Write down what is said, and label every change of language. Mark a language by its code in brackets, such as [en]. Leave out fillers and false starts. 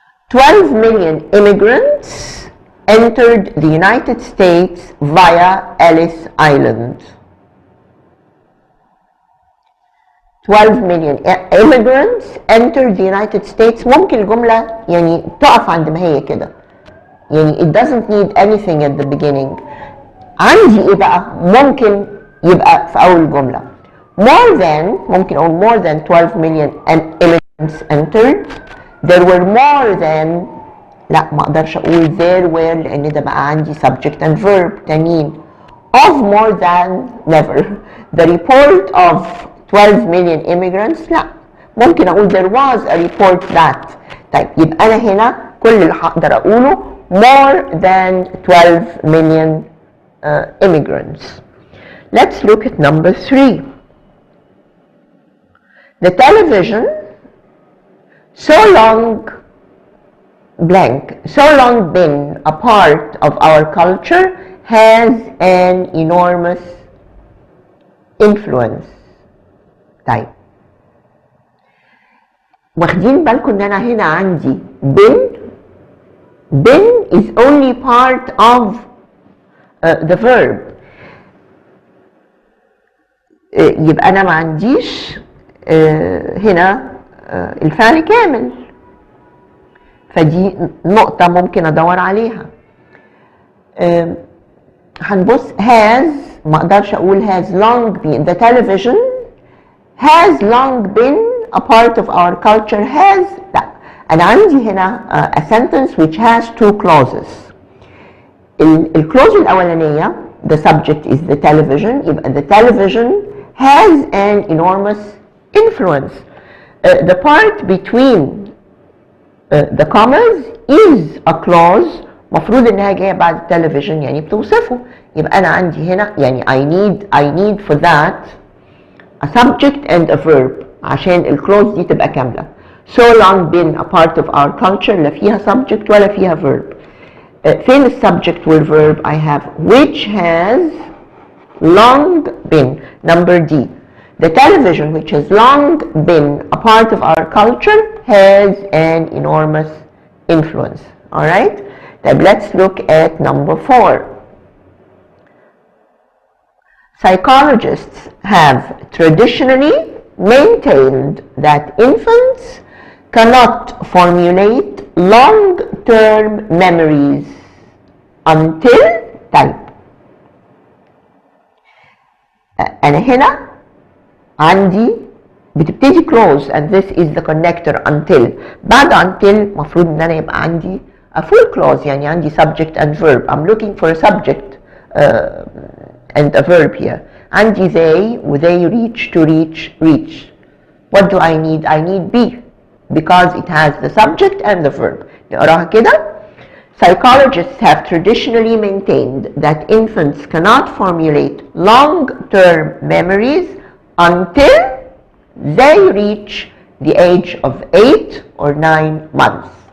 [en] 12 million immigrants entered the United States via Ellis Island. 12 million immigrants entered the United States. [ar] ممكن الجملة يعني تقف عند ما هي كده. يعني [en] it doesn't need anything at the beginning. [ar] عندي ايه بقى؟ ممكن يبقى في أول جملة. [en] More than, [ar] ممكن أقول [en] more than 12 million immigrants entered. There were more than, [ar] لا ما أقدرش أقول [en] there were [ar] لأن ده بقى عندي [en] subject and verb [ar] تانيين. [en] Of more than, never. The report of 12 million immigrants, [ar] لا ممكن أقول [en] there was a report that. [ar] طيب يبقى أنا هنا كل اللي هقدر أقوله [en] more than 12 million immigrants. Let's look at number 3. The television, so long blank, so long been a part of our culture, has an enormous influence. [ar] طيب واخدين بالكم ان انا هنا عندي [en] been is only part of the verb. [ar] يبقى انا ما عنديش هنا الفعل كامل، فدي نقطة ممكن ادور عليها. هنبص has، ما اقدرش اقول [en] has long been. The television has long been a part of our culture. Has، [ar] لا انا عندي هنا [en] a sentence which has two clauses. [ar] الكلوز الاولانية [en] the subject is the television، [ar] يبقى [en] the television has an enormous influence. The part between the commas is a clause [ar] مفروض انها جايه بعد التلفزيون يعني بتوصفه. يبقى انا عندي هنا يعني [en] I need for that a subject and a verb [ar] عشان الكلوز دي تبقى كامله. [en] So long been a part of our culture، لا فيها subject ولا فيها verb. [ar] فين السبجكت [en] والverb؟ I have which has long been. Number D. The television which has long been a part of our culture has an enormous influence. All right? Then let's look at number 4. Psychologists have traditionally maintained that infants cannot formulate long-term memories until type. [ar] أنا هنا عندي بتبتدي [en] close and this is the connector until. [ar] بعد until مفروض ان انا يبقى عندي [en] a full clause، [ar] يعني عندي subject and verb. [en] I'm looking for a subject and a verb here. [ar] عندي [en] they و they reach to reach. What do I need? I need be because it has the subject and the verb. [ar] نقراها كده. [en] Psychologists have traditionally maintained that infants cannot formulate long-term memories until they reach the age of 8 or 9 months.